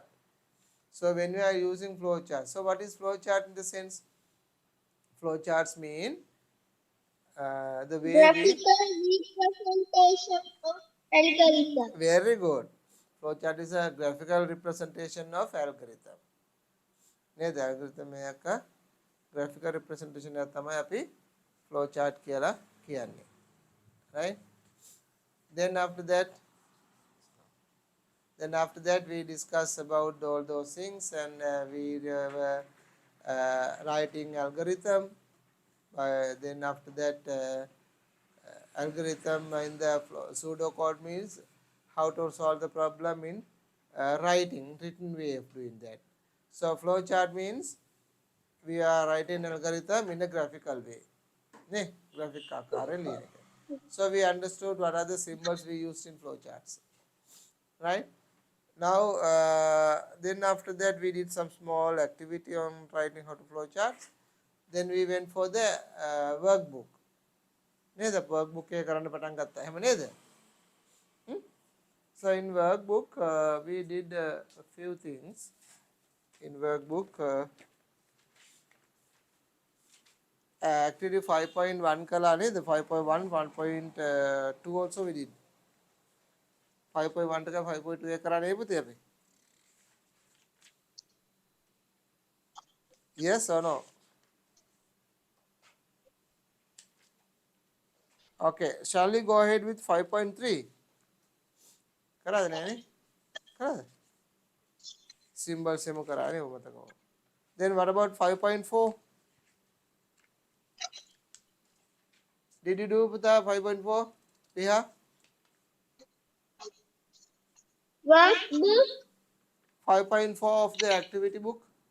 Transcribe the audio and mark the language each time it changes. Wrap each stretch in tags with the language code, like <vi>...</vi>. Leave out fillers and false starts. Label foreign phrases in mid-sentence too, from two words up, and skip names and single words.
<en>So when we are using flowchart, so what is flowchart in the sense? Flowcharts mean the way Graphical representation of algorithm. Very good. Flowchart is a graphical representation of algorithm.</en> <si>නේද? algorithm එකක</si> <en>graphical representation</en> <si>එක තමයි අපි flowchart කියලා කියන්නේ.</si> <en>Right? Then after that we discuss about all those things, and we were writing algorithm. Then after that algorithm in the pseudocode means how to solve the problem in written way of doing that. So flowchart means we are writing an algorithm in a graphical way.</en> <si>Graphic ආකාරයෙන් ලියන එක.</si> <en>So we understood what are the symbols we used in flowcharts, right? Now then after that we did some small activity on writing how to flowcharts. Then we went for the workbook.</en> <si>නේද?</si> <en>workbook එක</en> <si>කරන්න පටන් ගත්තා. එහෙම නේද?</si> <en>So in workbook we did a few things. In workbook activity 5.1</en> <si>කළා නේද? 5.1 1.2</si> <en>also we did.</en> <si>5.1 එක 5.2 එක කරා නේ පුතේ අපි?</si> <en>Yes or no? Okay, shall we go ahead with 5.3?</en> <si>කරාද නෑනේ? කරාද? Symbols එම කරානේ ඔබ මතකව.</si> <en>Then what about 5.4? Did you do පුතා 5.4? Piha? Workbook. 5.4 of the activity book?</en>